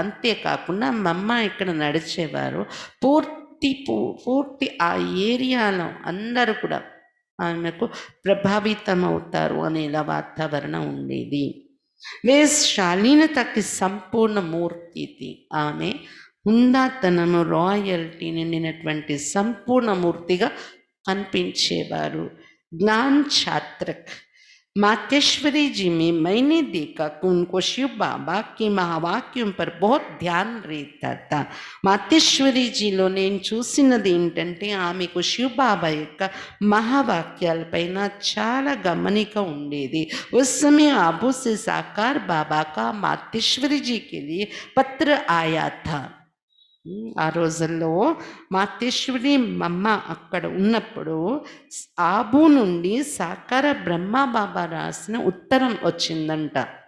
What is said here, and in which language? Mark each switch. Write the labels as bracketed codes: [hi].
[te] అంతేకాకుండా మమ్మ ఇక్కడ నడిచేవారు, పూర్తి ఆ ఏరియాలో అందరూ కూడా ఆమెకు ప్రభావితం అవుతారు అనేలా వాతావరణం ఉండేది. వే శాలీనతకి సంపూర్ణ మూర్తి. ఆమె హుందాతనము, రాయల్టీ నిండినటువంటి సంపూర్ణ మూర్తిగా కనిపించేవారు. జ్ఞాన్ ఛాత్రక్, [hi] मातेश्वरी जी में मैंने देखा कि उनको शिव बाबा के महावाक्यों पर बहुत ध्यान रहता था. [te] మాతేశ్వరి జీలో నేను చూసినది ఏంటంటే ఆమెకు శివ బాబా యొక్క మహావాక్యాలపైన చాలా గమనిక ఉండేది. [hi] उस समय आबू से साकार बाबा का मातेश्वरी जी के लिए पत्र आया था. [te] ఆ రోజుల్లో మాతేశ్వరి మమ్మ అక్కడ ఉన్నప్పుడు ఆబు నుండి సాకార బ్రహ్మ బాబా రాసిన ఉత్తరం వచ్చిందంట.